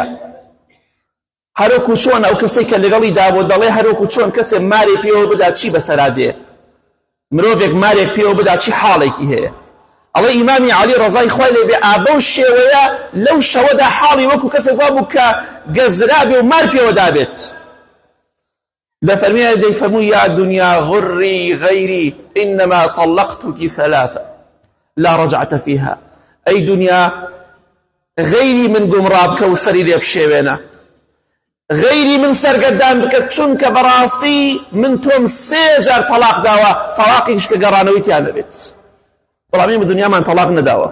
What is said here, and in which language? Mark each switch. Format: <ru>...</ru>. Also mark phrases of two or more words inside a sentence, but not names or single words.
<ckb>هەروەکو چۆن ئەو کەسێک کە لەگەڵی دابۆ دەڵێ هەروەکو چۆن کەسێک مارێ پێوە بدا چی بەسەرا دێ، مرۆڤێک مارێک پێوە بدا چی حاڵێکی هەیە. ئەڵێ ئیمامی عەلی ڕەزای خوای لێبێ ئابەو شێوەیە لەو شەوەدا حاڵی وەکو کەسێک وا بوو کە گەزرابێ و مار پێوە دابێت. دەفەرمێ دەیفەرموو</ckb> <ar>یا دنیا غڕی غەیری ئینەما طەلەقتوکی ثەلاثە لا رجعت فيها.</ar> <ckb>ئەی دنیا غەیری من گومڕا بکە و سەری لێ بشێوێنە، غەیری من سەرگەردان بکە، چونکە بەڕاستی من تۆم 3 جار تەلاق داوە، تەلاقیش کە گەڕانەوەی تیان نەبێت. بەڵام ئێمە دنیامان تەلاق نەداوە.</ckb>